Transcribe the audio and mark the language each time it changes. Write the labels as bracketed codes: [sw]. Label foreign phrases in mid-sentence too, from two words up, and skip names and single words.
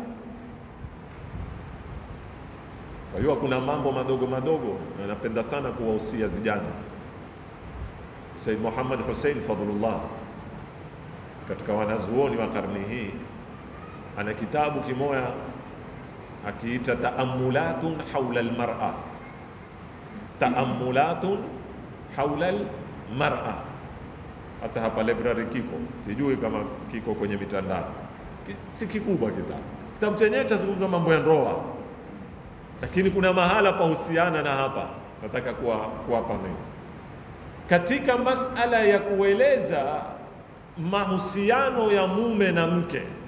[sw] Kwa hiyo kuna mambo madogo madogo, na napenda sana kuwahusia vijana. Said Muhammad Hussein Fadhlullah katika wanazuoni wa karne hii ana kitabu kimoja akiita Ta'ammulatun Hawla al-Mar'a. Ta'ammulatun Hawla al-Mar'a. Hata hapa library kiko, sijui kama kiko kwenye mitandao, si kikubwa kitabu chenyewe chazungumza mambo ya ndoa, lakini kuna mahala pahusiana na hapa nataka kuwapa mimi katika masala ya kueleza mahusiano ya mume na mke.